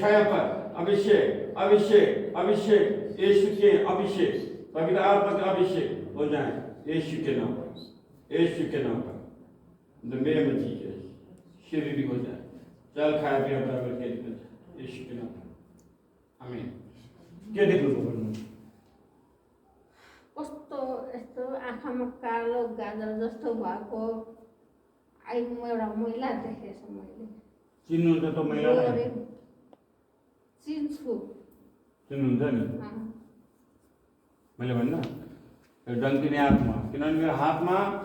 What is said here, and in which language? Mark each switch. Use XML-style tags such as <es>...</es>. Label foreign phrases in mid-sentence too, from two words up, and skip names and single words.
<hi>पर अभिषेक अभिषेक अभिषेक यीशु के अभिषेक पवित्र आत्मा का अभिषेक हो जाए यीशु के नाम पर यीशु के नाम पर</hi> <en>the name of Jesus</en> <hi>शरीर हो जाए चल खाया पिया बराबर के निकल जाए यीशु के नाम पर आमीन</hi> <ne>के देख्नु पर्नु कस्तो यस्तो आँखामा कालो गाजर जस्तो भएको म एउटा महिला देखेछु मैले चिन्नुहुन्छ त महिलालाई चिन्छु चिन्नुहुन्छ नि मैले भन्नु यो डङ्किने आत्मा किनभने मेरो हातमा</ne>